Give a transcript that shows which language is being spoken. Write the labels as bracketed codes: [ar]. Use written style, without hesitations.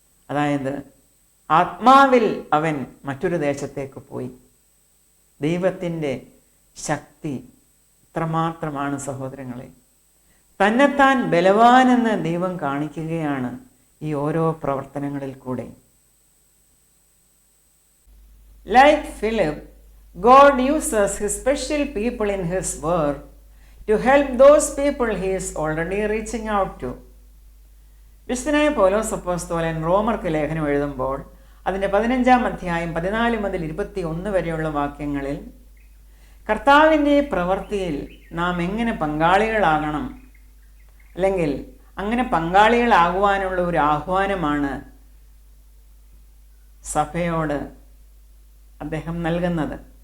[ml] അതായത് ആത്മാവിൽ അവൻ മറ്റൊരു ദേശത്തേക്ക് പോയി. ദൈവത്തിൻ്റെ ശക്തി എത്രമാത്രമാണ് സഹോദരങ്ങളെ! തന്നെത്താൻ ബലവാനെന്ന് ദൈവം കാണിക്കുകയാണ് ഈ ഓരോ പ്രവർത്തനങ്ങളിൽ കൂടെ. [en] Like Philip, God uses his special people in his work to help those people he is already reaching out to. [ml] വിശുദ്ധനായ പൗലോസ് അപ്പോസ്തലൻ റോമർക്ക് ലേഖനം എഴുതുമ്പോൾ അതിൻ്റെ 15-ാം അധ്യായം 14 മുതൽ 21 വരെയുള്ള വാക്യങ്ങളിൽ കർത്താവിൻ്റെ പ്രവൃത്തിയിൽ നാം എങ്ങനെ പങ്കാളികളാകണം, അല്ലെങ്കിൽ അങ്ങനെ പങ്കാളികളാകുവാനുള്ള ഒരു ആഹ്വാനമാണ് സഭയോട് അദ്ദേഹം നൽകുന്നത്.